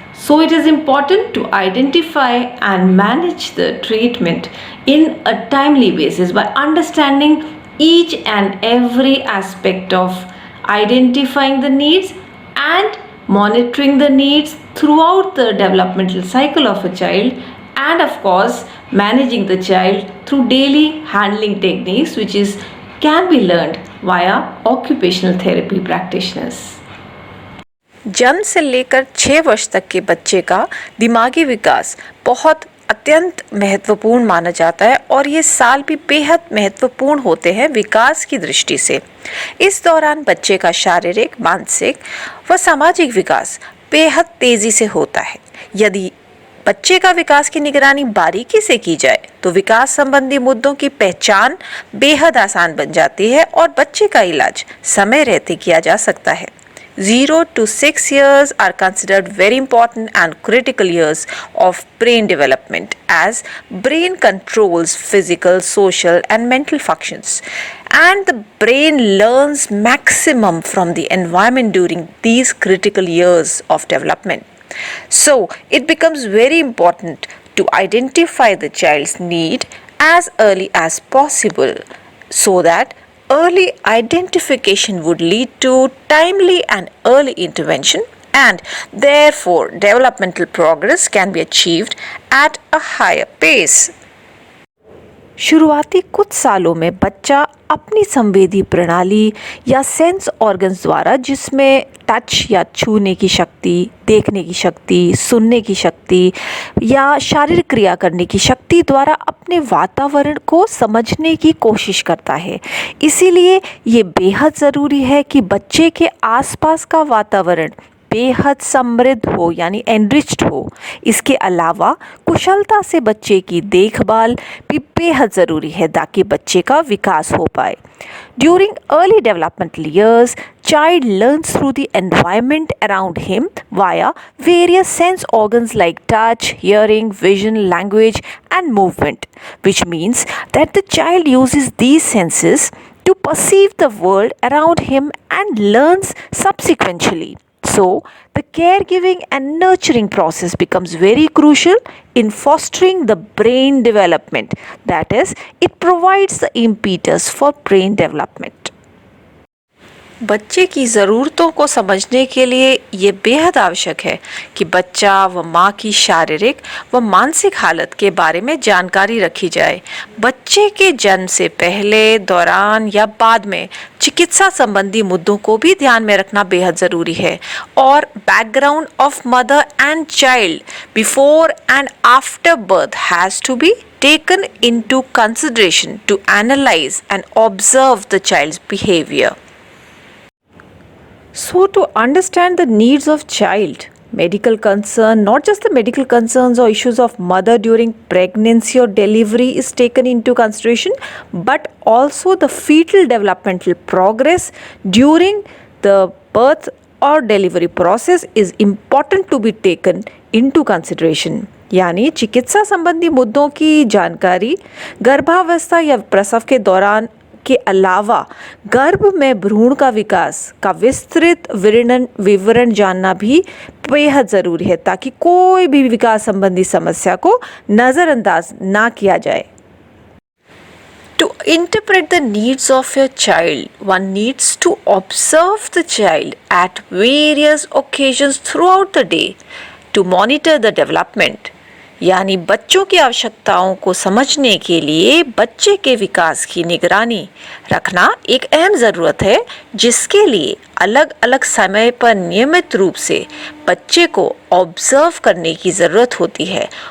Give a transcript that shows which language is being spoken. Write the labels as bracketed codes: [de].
[en] So it is important to identify and manage the treatment in a timely basis by understanding each and every aspect of identifying the needs and monitoring the needs throughout the developmental cycle of a child, and of course managing the child through daily handling techniques which can be learned via occupational therapy practitioners. [hi] जन्म से लेकर 6 वर्ष तक के बच्चे का दिमागी विकास बहुत अत्यंत महत्वपूर्ण माना जाता है और ये साल भी बेहद महत्वपूर्ण होते हैं विकास की दृष्टि से। इस दौरान बच्चे का शारीरिक, मानसिक व सामाजिक विकास बेहद तेजी से होता है। यदि बच्चे का विकास की निगरानी बारीकी से की जाए तो विकास संबंधी मुद्दों की पहचान बेहद आसान बन जाती है और बच्चे का इलाज समय रहते किया जा सकता है। [en] 0 to 6 years are considered very important and critical years of brain development, as brain controls physical, social and mental functions, and the brain learns maximum from the environment during these critical years of development. So it becomes very important to identify the child's need as early as possible, so that early identification would lead to timely and early intervention, and therefore developmental progress can be achieved at a higher pace. [hi] शुरुआती कुछ सालों में बच्चा अपनी संवेदी प्रणाली या sense organs द्वारा, जिसमें टच या छूने की शक्ति, देखने की शक्ति, सुनने की शक्ति या शारीरिक क्रिया करने की शक्ति द्वारा अपने वातावरण को समझने की कोशिश करता है। इसीलिए ये बेहद ज़रूरी है कि बच्चे के आसपास का वातावरण बेहद समृद्ध हो, यानी एनरिच्ड हो। इसके अलावा कुशलता से बच्चे की देखभाल भी बेहद ज़रूरी है ताकि बच्चे का विकास हो पाए। [en] During early developmental years, child learns through the environment around him via various sense organs like touch, hearing, vision, language and movement, which means that the child uses these senses to perceive the world around him and learns subsequently. So, the caregiving and nurturing process becomes very crucial in fostering the brain development. That is, it provides the impetus for brain development. [hi] बच्चे की ज़रूरतों को समझने के लिए ये बेहद आवश्यक है कि बच्चा व माँ की शारीरिक व मानसिक हालत के बारे में जानकारी रखी जाए। बच्चे के जन्म से पहले, दौरान या बाद में चिकित्सा संबंधी मुद्दों को भी ध्यान में रखना बेहद ज़रूरी है और [en] Background of mother and child before and after birth has to be taken into consideration to analyze and observe the child's behavior. So, to understand the needs of child, medical concern, not just the medical concerns or issues of mother during pregnancy or delivery is taken into consideration, but also the fetal developmental progress during the birth or delivery process is important to be taken into consideration. [hi] यानी चिकित्सा संबंधी मुद्दों की जानकारी गर्भावस्था या प्रसव के दौरान के अलावा गर्भ में भ्रूण का विकास का विस्तृत विवरण जानना भी बेहद ज़रूरी है ताकि कोई भी विकास संबंधी समस्या को नज़रअंदाज ना किया जाए। [en] To interpret the needs of your child, one needs to observe the child at various occasions throughout the day to monitor the development. [hi] यानी बच्चों की आवश्यकताओं को समझने के लिए बच्चे के विकास की निगरानी रखना एक अहम ज़रूरत है, जिसके लिए अलग अलग समय पर नियमित रूप से बच्चे को ऑब्जर्व करने की ज़रूरत होती है